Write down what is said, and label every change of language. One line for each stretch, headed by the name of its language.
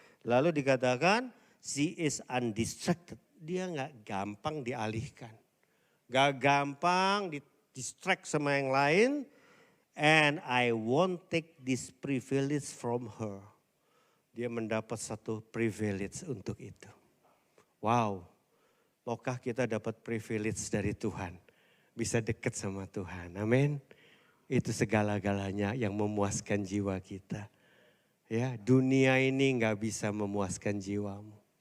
Indonesian: Lalu dikatakan
English: she is undistracted.
Indonesian: Dia nggak gampang dialihkan. Gak gampang di-distract sama yang lain.
English: And I won't take this privilege from her.
Indonesian: Dia mendapat satu privilege untuk itu. Wow, maukah kita dapat privilege dari Tuhan? Bisa dekat sama Tuhan, amin. Itu segala-galanya yang memuaskan jiwa kita. Ya, dunia ini gak bisa memuaskan jiwamu.